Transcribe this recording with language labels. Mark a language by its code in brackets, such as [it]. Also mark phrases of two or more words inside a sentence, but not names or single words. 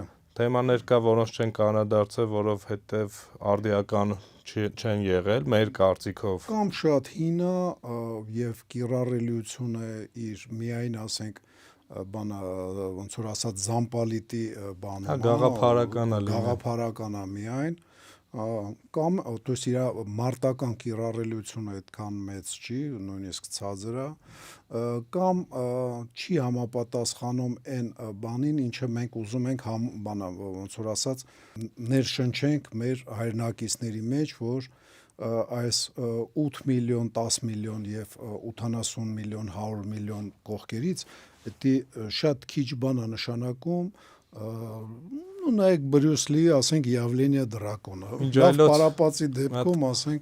[hy] Թեմաներ կա, որոնց չենք անդրադարձել, որովհետև արդիական չեն եղել մեր կարծիքով։ Կամ շատ հինա եւ կիրառելիությունը իր միայն ասենք բանա ոնց որ ասած զամպալիտի բանը, գաղափարական է միայն կամ [ru] то есть [hy] իր մարտական կիրառելիությունը այդքան մեծ չի, նույնիսկ ցածր է, կամ չի համապատասխանում այն բանին, ինչը մենք ուզում ենք բանա ոնց որ ասած ներշնչենք մեր հայրենակիցների մեջ, որ այս 8 միլիոն, 10 միլիոն եւ 80 միլիոն, 100 միլիոն կողքերից դա շատ քիչ բան է նշանակում նայեք Բրյուս Լի, ասենք Явление дракона։ Լավ պարապացի դեպքում ասենք